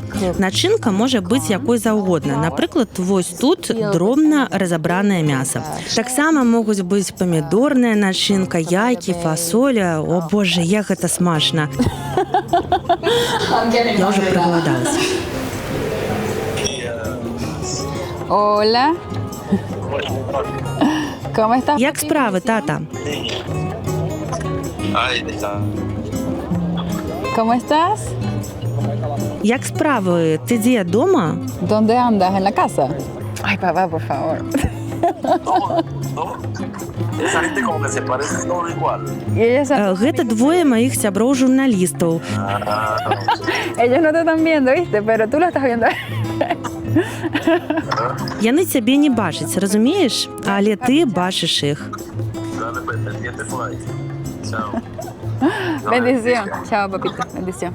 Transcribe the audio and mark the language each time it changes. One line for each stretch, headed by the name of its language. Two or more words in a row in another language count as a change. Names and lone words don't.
Belarusian: Начынка можа быць якой заўгодна. Напрыклад, вось тут дробна разабранае мяса. Таксама могуць быць памідорная начынка, яйкі, фасоля. О, боже, як гэта смачна. Я ўжо прагаладалася.
Spanish: Hola. ¿Cómo estás?
Belarusian: Як справы, тата?
Spanish: ¿Cómo estás?
Belarusian: Як справы? Ты дзе, дома?
Spanish: ¿Dónde andas? ¿En la casa? Ay, papá, por favor. Esa gente como que se parece todo igual.
Belarusian: Гэта двое маіх сяброў-журналістаў.
Spanish: Ellos no te están viendo, ¿viste? Pero tú lo estás viendo.
Belarusian: Яны цябе не бачаць, разумееш? Але ты бачыш іх.
Spanish: Dale, pues, pendiente por ahí. Chao. Bendición. Chao, papito. Bendición.